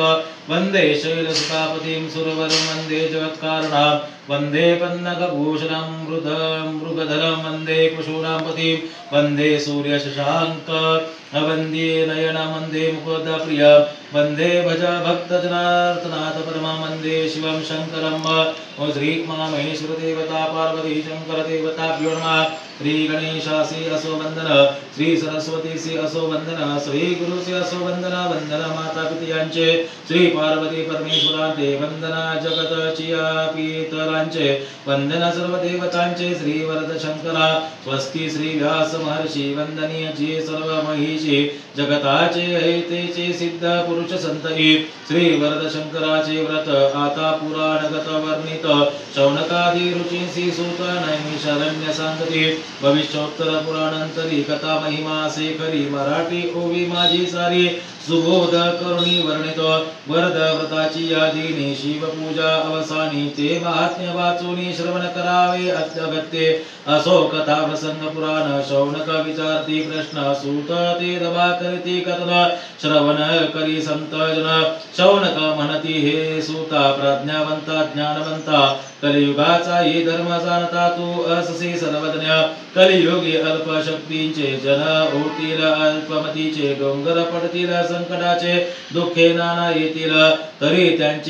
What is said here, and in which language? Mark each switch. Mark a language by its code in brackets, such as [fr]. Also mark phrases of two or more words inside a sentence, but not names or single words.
[sa] वन्दे शैलसुतापतिं सुरवरं वन्दे जगत्कारणं वन्दे पन्नगभूषणं मृगधरं वन्दे कुशूनापतिं वन्दे सूर्यशशाङ्क वन्दे नयनं वन्दे मुकुन्दप्रियं वन्दे भज भक्तजनार्दनाथ परमं वन्दे शिवं शङ्करं श्री महामहेश्वर देवता पार्वती शंकर देवताभ्यो नमः। [mr] श्री गणेशासी असो वंदन श्री सरस्वती सी असो वंदन श्री गुरु सी असो वंदन वंदन माता पित्यांचे श्री पार्वती परमेश्वरांचे वंदना जगत चिया पितरांचे वंदन सर्व देवतांचे श्री वरद शंकरा स्वस्ति श्री व्यास महर्षी वंदनीय जी सर्व महिषी जगताचे हेतेचे सिद्ध पुरुष संतई श्री वरद शंकराचे व्रत आता पुराणगत वर्णित शौनकादी रुचिंसी सूत नैमिषारण्य सांगती भविष्योत्तर पुराणांतरी कथा महिमा शेखरी मराठी ओवी माझी सारी सुबोध करुणी वर्णित वरद व्रताची यादीने शिवपूजा अवसानी ते महात्म्य वाचूनी श्रवण करावे अत्यगत्ये असो कथा प्रसंग पुराण शौनक विचारती प्रश्न सूत ते दबा करती कथन श्रवण करी संत जन शौनक म्हणती हे सूता प्रज्ञावंता ज्ञानवंता कलियुगाचा ही धर्म जाणता तू अससी सर्वज्ञ कलियुगी अल्प शक्तींचे जन होतील अल्पमतीचे डोंगर पडतील संकटाचे दुःखे नाना येतील तरी त्यांची